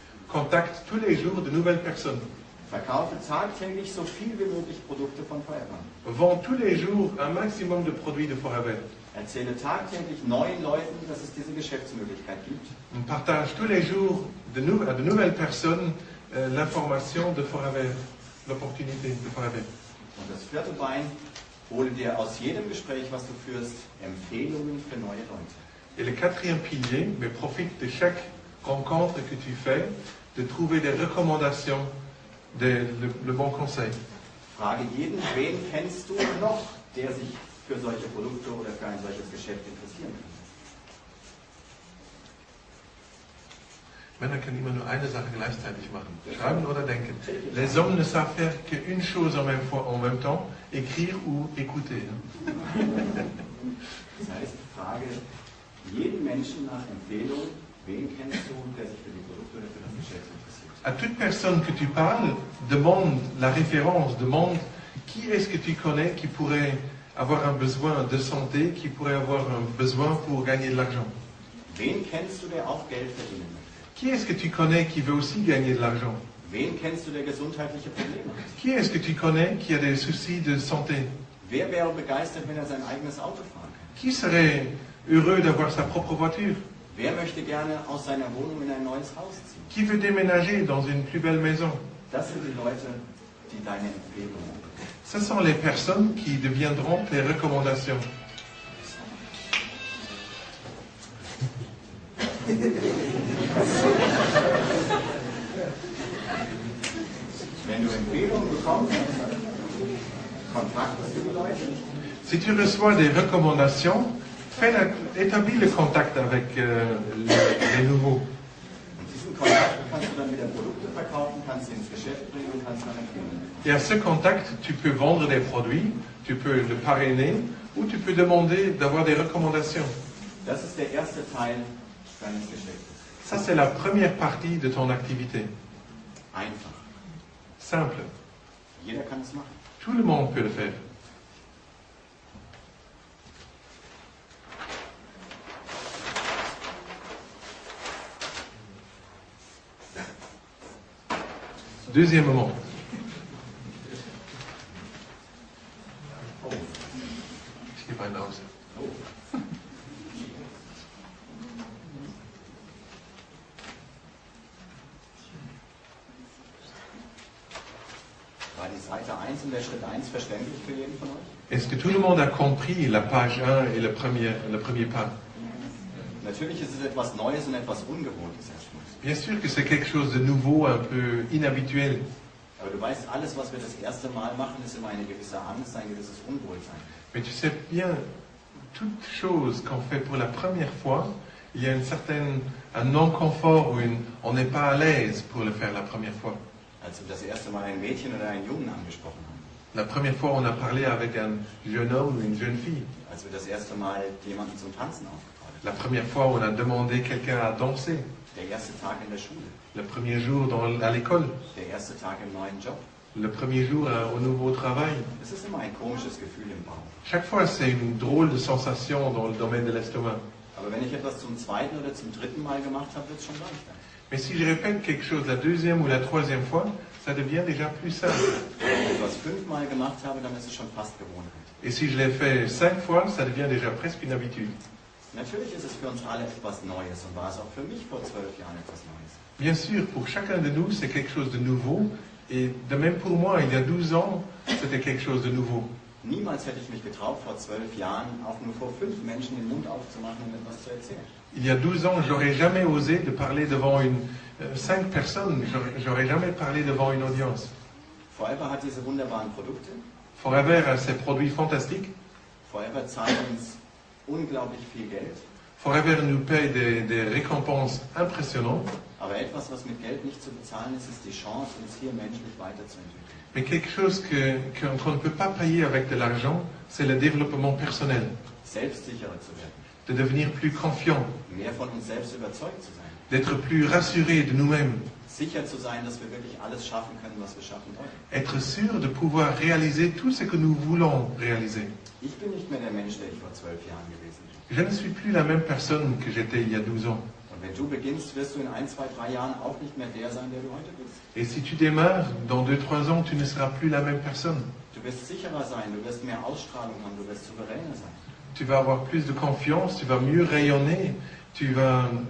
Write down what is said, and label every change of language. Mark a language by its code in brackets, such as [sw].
[fr] Contacte tous les jours de nouvelles personnes. [de] Verkaufe tagtäglich so viel wie möglich Produkte von Forever. [fr] Vends tous les jours un maximum de produits de Forever. [de] Erzähle tagtäglich neuen Leuten, dass es diese Geschäftsmöglichkeit gibt. [fr] On partage tous les jours à de nouvelles personnes l'information de Forever, l'opportunité de Forever. [de] Und das 4. Bein, hole dir aus jedem Gespräch, was du führst, Empfehlungen für neue Leute. [fr] Et le 4e pilier, mais profite de chaque rencontre que tu fais, de trouver des recommandations, le bon conseil. [de] Frage jeden, wen kennst du noch, der sich für solche Produkte oder für ein solches Geschäft interessieren kann. Männer können immer nur eine Sache gleichzeitig machen. Schreiben oder denken. [fr] Les hommes ne savent faire qu'une chose en même temps, écrire ou écouter. [de] Das heißt, frage jeden Menschen nach Empfehlung, wen kennst du, der sich für die Produkte oder für das Geschäft interessiert. [fr] À toute personne que tu parles, demande la référence, demande qui est-ce que tu connais qui pourrait avoir un besoin de santé, qui pourrait avoir un besoin pour gagner de l'argent. [de] Wen kennst du, der auch Geld verdienen möchte? [fr] Qui est-ce que tu connais qui veut aussi gagner de l'argent? [de] Wen kennst du, der gesundheitliche Probleme hat? [fr] Qui est-ce que tu connais qui a des soucis de santé? [de] Wer wäre begeistert, wenn er sein eigenes Auto fahren kann? [fr] Qui serait heureux d'avoir sa propre voiture? [de] Wer möchte gerne aus seiner Wohnung in ein neues Haus ziehen? [fr] Qui veut déménager dans une plus belle maison? [de] Das sind die Leute, die deine Empfehlungen bekommen. [fr] Ce sont les personnes qui deviendront tes recommandations. [de] Wenn du Empfehlungen bekommst, kontaktest du die Leute. [fr] Si tu reçois des recommandations, établis le contact avec les nouveaux. [de] Und diesen Kontakt kannst du dann wieder Produkte verkaufen, kannst sie ins Geschäft bringen und kannst dann empfehlen. [fr] Et à ce contact, tu peux vendre des produits, tu peux le parrainer ou tu peux demander d'avoir des recommandations. [de] Das ist der erste Teil deines Geschäftes. [fr] Ça, c'est la première partie de ton activité. [de] Einfach. [fr] Simple. [de] Jeder kann es machen. [fr] Tout le monde peut le faire. [de] Deuxièmement, ich gebe einen aus. War die Seite 1 und der Schritt 1 verständlich für jeden von euch? [fr] Est-ce que tout le monde a compris la page 1 et le premier pas? [de] Natürlich ist es etwas Neues und etwas Ungewohntes erstmal. [fr] Bien sûr que c'est quelque chose de nouveau, un peu inhabituel. [de] Aber du weißt, alles, was wir das erste Mal machen, ist immer eine gewisse Angst, ein gewisses Unwohlsein. [fr] Mais tu sais bien, toute chose qu'on fait pour la première fois, il y a un non-confort ou on n'est pas à l'aise pour le faire la première fois. [de] Als wir das erste Mal ein Mädchen oder einen Jungen angesprochen haben. [fr] La première fois, on a parlé avec un jeune homme ou une jeune fille. [de] Als wir das erste Mal jemanden zum Tanzen aufgefordert [fr] La première fois, on a demandé quelqu'un à danser. [de] haben. Der erste Tag in der Schule. [fr] Le premier jour à l'école. [de] Der erste Tag im neuen Job. [fr] Le premier jour au nouveau travail. [de] Es ist immer ein komisches Gefühl im Bauch. [fr] Chaque fois, c'est une drôle de sensation dans le domaine de l'estomac. [de] Aber wenn ich etwas zum zweiten oder zum dritten Mal gemacht habe, wird es schon leichter. [fr] Mais si je répète quelque chose la deuxième ou la troisième fois, ça devient déjà plus simple. [de] Wenn ich etwas 5-mal gemacht habe, dann ist es schon fast Gewohnheit. [fr] Et si je l'ai fait 5 fois, ça devient déjà presque une habitude. [de] Natürlich ist es für uns alle etwas Neues und war es auch für mich vor 12 Jahren etwas Neues. [fr] Bien sûr, pour chacun de nous, c'est quelque chose de nouveau. Et de même pour moi, il y a 12 ans, c'était quelque chose de nouveau. [de] Niemals hätte ich mich getraut, vor 12 Jahren auch nur vor 5 Menschen den Mund aufzumachen und etwas zu erzählen. [fr] Il y a 12 ans, j'aurais jamais osé de parler devant 5 personnes. J'aurais jamais parlé devant une audience. [de] Forever hat diese wunderbaren Produkte. [fr] Forever a ses produits fantastiques. [de] Forever zahlt uns unglaublich viel Geld. [fr] Forever nous paye des récompenses impressionnantes. [de] Aber etwas, was mit Geld nicht zu bezahlen ist, ist die Chance, uns hier menschlich weiterzuentwickeln. [fr] Mais quelque chose qu'on ne peut pas payer avec de l'argent, c'est le développement personnel. [de] Selbstsicherer zu werden. [fr] De devenir plus confiant, [de] Mehr von uns selbst überzeugt zu sein. [fr] d'être plus rassuré de nous-mêmes, [de] Sicher zu sein, dass wir wirklich alles schaffen können, was wir schaffen wollen. [fr] être sûr de pouvoir réaliser tout ce que nous voulons réaliser. [de] Ich bin nicht mehr der Mensch, der ich vor 12 Jahren gewesen bin. [fr] Je ne suis plus la même personne que j'étais il y a 12 ans. [de] Und wenn du beginnst, wirst du in 1, 2, 3 Jahren auch nicht mehr der sein, der du heute bist. [fr] Et si tu démarres, dans 2-3 ans, tu ne seras plus la même personne. [de] Du wirst sicherer sein, du wirst mehr Ausstrahlung haben, du wirst souveräner sein. [fr] Tu vas avoir plus de confiance, tu vas mieux rayonner, tu vas...